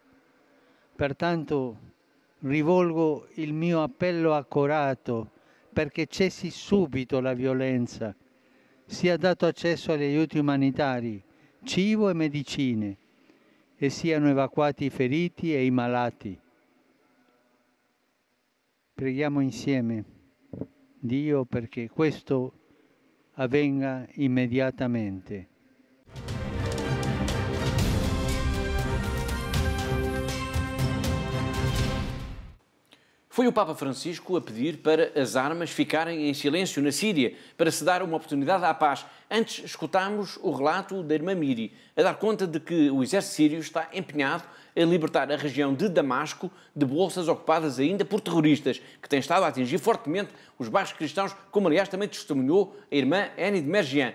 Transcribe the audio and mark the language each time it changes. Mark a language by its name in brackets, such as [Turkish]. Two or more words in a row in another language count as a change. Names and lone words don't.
[Italian] Pertanto rivolgo il mio appello accorato perché cessi subito la violenza, sia dato accesso agli aiuti umanitari, cibo e medicine, e siano evacuati i feriti e i malati. Preghiamo insieme Dio perché questo avvenga immediatamente. [Portuguese] Foi o Papa Francisco a pedir para as armas ficarem em silêncio na Síria, para se dar uma oportunidade à paz. Antes escutámos o relato da irmã Miri, a dar conta de que o exército sírio está empenhado em libertar a região de Damasco de bolsas ocupadas ainda por terroristas, que têm estado a atingir fortemente os bairros cristãos, como aliás também testemunhou a irmã Annie de Mergian.